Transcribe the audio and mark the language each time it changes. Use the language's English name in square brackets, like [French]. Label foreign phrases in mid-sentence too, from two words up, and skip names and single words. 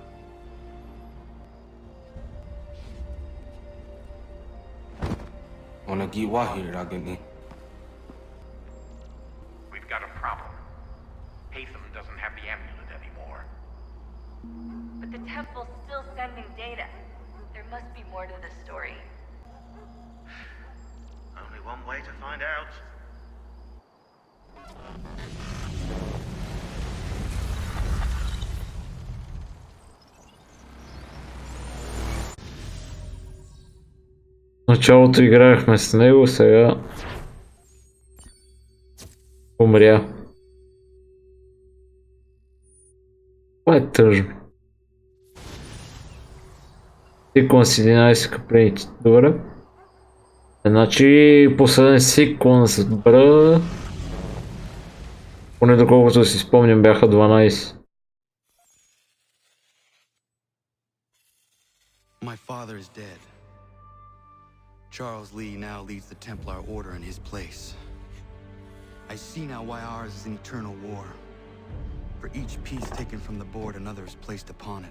[English] We've got a problem. Hatham doesn't have the amulet anymore. But the temple's still sending data. There must be more to this story. Only one way to find out. [Bulgarian] В началото играехме с него, сега умря. Това е тъжно. Сиквън с 11 капленици. Добре. Значи последен сиквън с бра. Поне доколкото си спомням бяха 12. [English] My father is dead. Charles Lee now leads the Templar Order in his place. I see now why ours is an eternal war. For each piece taken from the board, another is placed upon it.